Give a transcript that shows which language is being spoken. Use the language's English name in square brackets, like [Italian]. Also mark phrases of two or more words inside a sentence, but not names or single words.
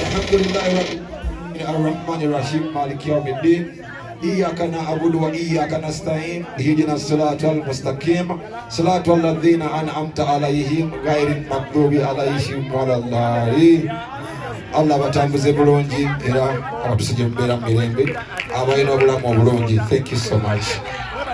[Arabic] الحمد لله الرحمن الرحيم مالك يوم الدين إياك نعبد وإياك نستعين اهدنا الصراط المستقيم صراط الذين أنعمت عليهم غير المغضوب عليهم ولا الضالين [Ganda] Allah batambuze bulungi era abatusije mu mbeera mirembe abalina obulamu obulungi. [English] Thank you so much.